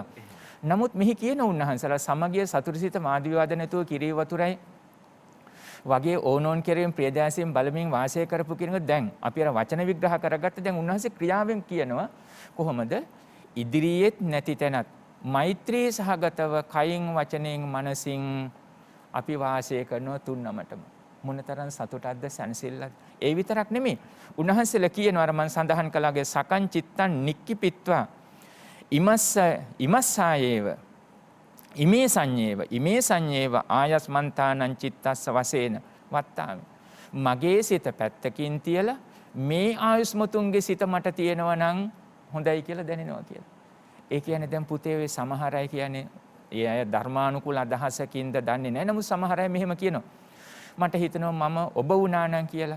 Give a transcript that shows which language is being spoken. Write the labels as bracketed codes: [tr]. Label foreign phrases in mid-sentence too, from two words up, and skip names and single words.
[si] නමුත් මෙහි කියන උන්වහන්සේලා සමගිය සතුටුසිත මාදිවාද නැතුව කිරී වතුරයි වගේ ඕනෝන් කෙරෙන් ප්‍රියදාසයෙන් බලමින් වාසය කරපු කෙනෙක් දැන් අපි අර වචන විග්‍රහ කරගත්ත දැන් උන්වහන්සේ ක්‍රියාවෙන් කියනවා කොහොමද ඉදිරියෙත් නැති තැනත් මෛත්‍රී සහගතව කයින් වචනයෙන් මනසින් අපි වාසය කරනවා තුන්නමටම මොනතරම් සතුටක්ද සැනසෙල්ලක්ද ඒ විතරක් නෙමෙයි උන්වහන්සේලා කියනවා අර මම සඳහන් කළාගේ [pi] සකං චිත්තං නික්කිපිත්වා ඉමස්සායේව ඉමේ සංඤේව ආයස්මන්තානං චිත්තස්ස වශයෙන් වත්තාමි [si] මගේ සිත පැත්තකින් තියලා මේ ආයුස්මතුන්ගේ සිත මට තියෙනවා නම් හොඳයි කියලා දැනෙනවා කියලා. ඒ කියන්නේ දැන් පුතේ වේ සමහර අය කියන්නේ ඒ අය ධර්මානුකූල අදහසකින්ද දන්නේ නැහැ. නමුත් සමහර අය මෙහෙම කියනවා. මට හිතෙනවා මම ඔබ වුණා නම් කියලා.